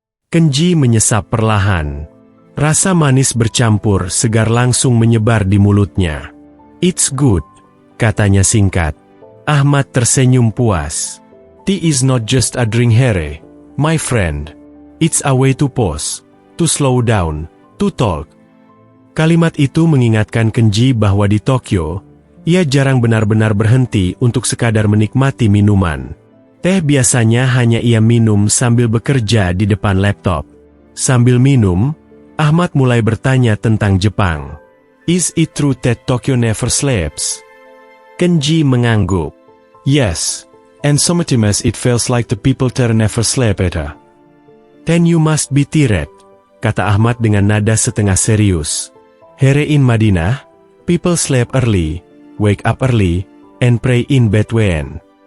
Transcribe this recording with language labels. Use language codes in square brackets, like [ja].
[id] Kenji menyesap perlahan. Rasa manis bercampur segar langsung menyebar di mulutnya. [en] "It's good," [id] katanya singkat. Ahmad tersenyum puas. [en] Tea is not just a drink here, my friend. It's a way to pause, to slow down, to talk. [id] Kalimat itu mengingatkan Kenji bahwa di Tokyo, ia jarang benar-benar berhenti untuk sekadar menikmati minuman. Teh biasanya hanya ia minum sambil bekerja di depan laptop. Sambil minum, Ahmad mulai bertanya tentang Jepang. [en] Is it true that Tokyo never sleeps? [id] Kenji mengangguk. [en] Yes, and sometimes it feels like the people there never sleep either. Then you must be tired, [id] kata Ahmad dengan nada setengah serius. [en] Here in Madinah, people sleep early, wake up early, and pray in bed when.